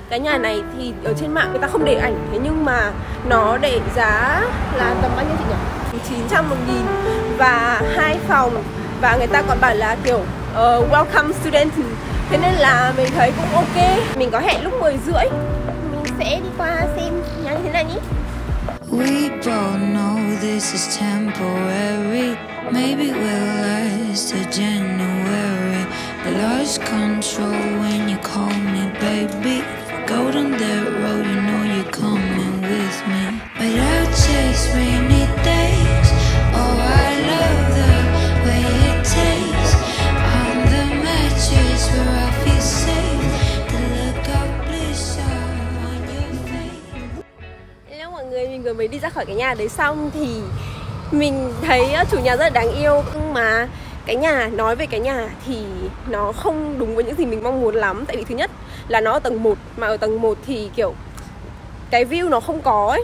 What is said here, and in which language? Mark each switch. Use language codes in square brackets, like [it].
[vi] Cái nhà này thì ở trên mạng người ta không để ảnh, thế nhưng mà nó để giá là tầm bao nhiêu chị nhỉ? 900 1.000 và 2 phòng. Và người ta còn bảo là kiểu [en] welcome student. [vi] Thế nên là mình thấy cũng ok. Mình có hẹn lúc 10:30. Mình sẽ đi qua xem nhà như thế này nhé. [en] We both know this is temporary. Maybe we'll last till January. I lost control when you call me baby. Go down that road, you know you're coming with me. But I'll chase rainy days. Oh, I love the way it tastes. On the mattress where I feel safe. The look of bliss on your face. [vi] Hello mọi người, mình vừa mới đi ra khỏi cái nhà đấy xong thì mình thấy chủ nhà rất là đáng yêu. Nhưng mà cái nhà, nói về cái nhà thì nó không đúng với những gì mình mong muốn lắm. Tại vì thứ nhất là nó ở tầng 1. Mà ở tầng 1 thì kiểu cái view nó không có ấy.